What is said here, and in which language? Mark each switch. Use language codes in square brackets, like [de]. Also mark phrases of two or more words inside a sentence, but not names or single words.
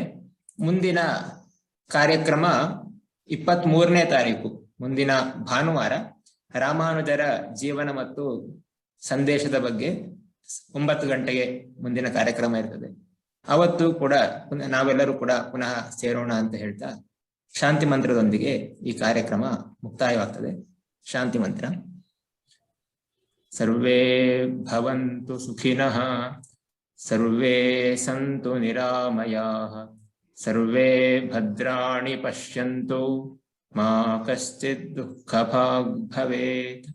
[kn] ಮುಂದಿನ ಕಾರ್ಯಕ್ರಮ 23ನೇ ತಾರೀಕು, ಮುಂದಿನ ಭಾನುವಾರ, ರಾಮಾನುಜರ ಜೀವನ ಮತ್ತು ಸಂದೇಶದ ಬಗ್ಗೆ 9 ಗಂಟೆಗೆ ಮುಂದಿನ ಕಾರ್ಯಕ್ರಮ ಇರ್ತದೆ. ಅವತ್ತು ಕೂಡ ನಾವೆಲ್ಲರೂ ಕೂಡ ಪುನಃ ಸೇರೋಣ ಅಂತ ಹೇಳ್ತಾ ಶಾಂತಿ ಮಂತ್ರದೊಂದಿಗೆ ಈ ಕಾರ್ಯಕ್ರಮ ಮುಕ್ತಾಯವಾಗ್ತದೆ. ಶಾಂತಿ ಮಂತ್ರ. [sa] ಸರ್ವೇ ಭವಂತು ಸುಖಿನಃ, ಸರ್ವೇ ಸಂತು ನಿರಾಮಯಾಃ, ಸರ್ವೇ ಭದ್ರಾಣಿ ಪಶ್ಯಂತು, ಮಾ ಕಶ್ಚಿತ್ ದುಃಖಭಾಗ್ ಭವೇತ್.